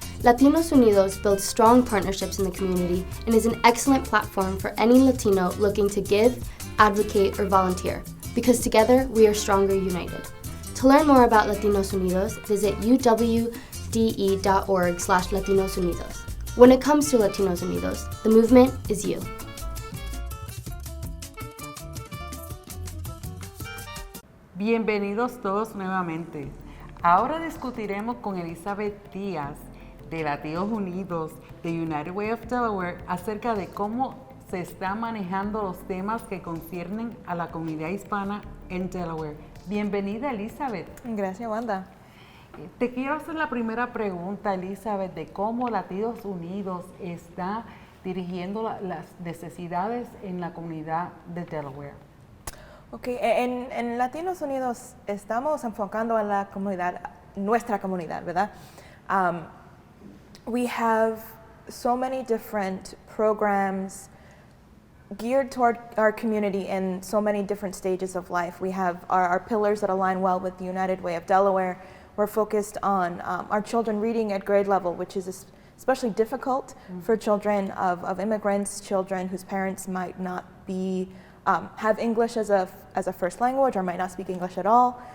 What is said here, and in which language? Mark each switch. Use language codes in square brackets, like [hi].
[en] Latinos Unidos builds strong partnerships in the community and is an excellent platform for any Latino looking to give, advocate, or volunteer, because together we are stronger united. To learn more about Latinos Unidos, visit uwde.org/Latinos Unidos. When it comes to Latinos Unidos, the movement is you. [es] Bienvenidos todos nuevamente. Ahora discutiremos con Elizabeth Díaz de Latinos Unidos de United Way of Delaware acerca de cómo se están manejando los temas que conciernen a la comunidad hispana en Delaware. Bienvenida, Elizabeth. Gracias, Wanda. Te quiero hacer la primera pregunta, Elizabeth, de cómo Latinos Unidos está dirigiendo las necesidades en la comunidad de Delaware. Ok, en Latinos Unidos estamos enfocando en la comunidad, nuestra comunidad, ¿verdad? [en] We have so many different programs geared toward our community in so many different stages of life. We have our pillars that align well with the United Way of Delaware. We're focused on our children reading at grade level, which is especially difficult for children of immigrants, children whose parents might not be have English as a first language or might not speak English at all.